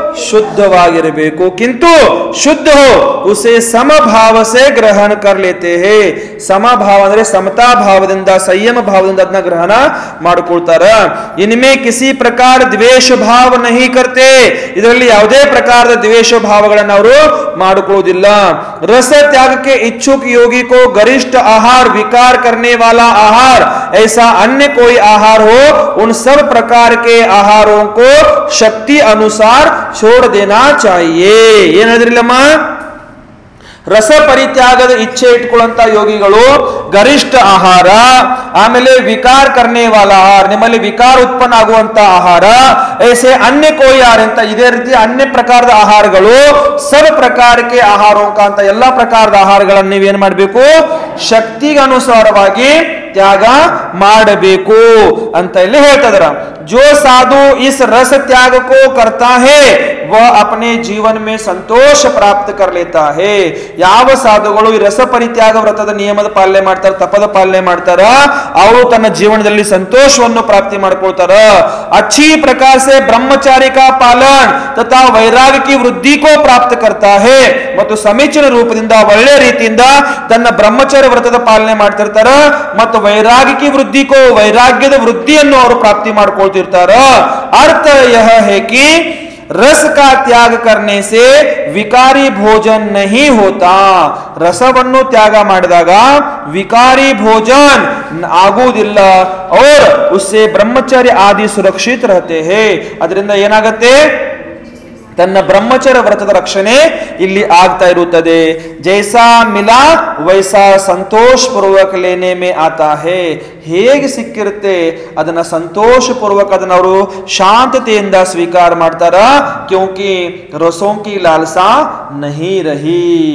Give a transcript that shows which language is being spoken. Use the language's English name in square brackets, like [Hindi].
[Kannada] ಶುದ್ಧವಾಗಿರಬೇಕು. [Hindi] ಕಿಂತು ಶುದ್ಧ ಹೋ ಉಸೆ ಸಮಭಾವ ಸೆ ಗ್ರಹಣ ಕರ್ ಲೇತೆ ಹೇ. [Kannada] ಸಮಭಾವ ಅಂದ್ರೆ ಸಮತಾ ಭಾವದಿಂದ, ಸಂಯಮ ಭಾವದಿಂದ ಅದನ್ನ ಗ್ರಹಣ ಮಾಡ್ಕೊಳ್ತಾರ. [Hindi] ಇನ್ಮೇ ಕಿಸಿ ಪ್ರಕಾರ ದ್ವೇಷ ಭಾವ ನಹಿ ಕರ್ತೆ, [Kannada] ಇದರಲ್ಲಿ ಯಾವುದೇ ಪ್ರಕಾರದ ದ್ವೇಷ ಭಾವಗಳನ್ನು ಅವರು ಮಾಡಿಕೊಳ್ಳುವುದಿಲ್ಲ. [Hindi] रस त्याग के इच्छुक योगी को गरिष्ठ आहार, विकार करने वाला आहार, ऐसा अन्य कोई आहार हो, उन सब प्रकार के आहारों को शक्ति अनुसार छोड़ देना चाहिए. [Kannada] ಏನ್ ಹೇಳಿದ್ರಿಲ್ಲಮ್ಮ? ರಸ ಪರಿತ್ಯಾಗದ ಇಚ್ಛೆ ಇಟ್ಕೊಳ್ಳುವಂತ ಯೋಗಿಗಳು ಗರಿಷ್ಠ ಆಹಾರ, ಆಮೇಲೆ [Hindi] ವಿಕಾರ ಕರ್ನೆ ವಾಲ [Kannada] ಆಹಾರ, ನಿಮ್ಮಲ್ಲಿ ವಿಕಾರ ಉತ್ಪನ್ನ ಆಗುವಂತ ಆಹಾರ, [Hindi] ऐसे अन्य कोई [Kannada] ಆಹಾರ ಅಂತ ಇದೇ ರೀತಿ ಅನ್ಯ ಪ್ರಕಾರದ ಆಹಾರಗಳು, ಸಬ ಪ್ರಕಾರಕ್ಕೆ ಆಹಾರೋಂಕ ಅಂತ ಎಲ್ಲಾ ಪ್ರಕಾರದ ಆಹಾರಗಳನ್ನು ನೀವೇನ್ ಮಾಡಬೇಕು? ಶಕ್ತಿಗೆ ಅನುಸಾರವಾಗಿ ತ್ಯಾಗ ಮಾಡಬೇಕು ಅಂತ ಇಲ್ಲಿ ಹೇಳ್ತಿದಾರ. [Hindi] जो साधु इस रस त्याग को करता है वह अपने जीवन में संतोष प्राप्त कर लेता है. [Kannada] ಯಾವ ಸಾಧುಗಳು ಈ ರಸ ಪರಿತ್ಯಾಗ ವ್ರತದ ನಿಯಮದ ಪಾಲನೆ ಮಾಡ್ತಾರ, ತಪದ ಪಾಲನೆ ಮಾಡ್ತಾರ, ಅವರು ತನ್ನ ಜೀವನದಲ್ಲಿ ಸಂತೋಷವನ್ನು ಪ್ರಾಪ್ತಿ ಮಾಡ್ಕೊಳ್ತಾರ. [Hindi] अच्छी प्रकार से ब्रह्मचार्य का पालन तथा वैराग्य की वृद्धि को प्राप्त करता है. [Kannada] ಮತ್ತು ಸಮೀಚೀನ ರೂಪದಿಂದ ಒಳ್ಳೆ ರೀತಿಯಿಂದ ತನ್ನ ಬ್ರಹ್ಮಚರ್ಯ ವ್ರತದ ಪಾಲನೆ ಮಾಡ್ತಿರ್ತಾರ, ಮತ್ತು ವೈರಾಗ್ಯಕ್ಕೆ ವೃದ್ಧಿಕೋ, ವೈರಾಗ್ಯದ ವೃದ್ಧಿಯನ್ನು ಅವರು ಪ್ರಾಪ್ತಿ ಮಾಡ್ಕೊಳ್ತಿರ್ತಾರ. [Hindi] अर्थ यह है कि रस का त्याग करने से विकारी भोजन नहीं होता. [Kannada] रसವನ್ನು ತ್ಯಾಗ ಮಾಡಿದಾಗ [Hindi] विकारी भोजन [Kannada] ಆಗುವುದಿಲ್ಲ. [Hindi] और उससे ब्रह्मचर्य आदि सुरक्षित रहते हैं. [Kannada] ಅದರಿಂದ ಏನಾಗುತ್ತೆ? ತನ್ನ ಬ್ರಹ್ಮಚರ್ಯ ವ್ರತದ ರಕ್ಷಣೆ ಇಲ್ಲಿ ಆಗ್ತಾ ಇರುತ್ತದೆ. [Hindi] ಜೈಸಾ ಮಿಲಾ ವೈಸಾ ಸಂತೋಷ ಪೂರ್ವಕ ಲೇನೆ ಮೇ ಆತಾ ಹೇ. [Kannada] ಹೇಗೆ ಸಿಕ್ಕಿರುತ್ತೆ ಅದನ್ನ ಸಂತೋಷ ಪೂರ್ವಕ ಅದನ್ನ ಅವರು ಶಾಂತತೆಯಿಂದ ಸ್ವೀಕಾರ ಮಾಡ್ತಾರ. [Hindi] ಕ್ಯೋಂಕಿ ರಸೋಂ ಕಿ ಲಾಲಸಾ ನಹಿ ರಹಿ,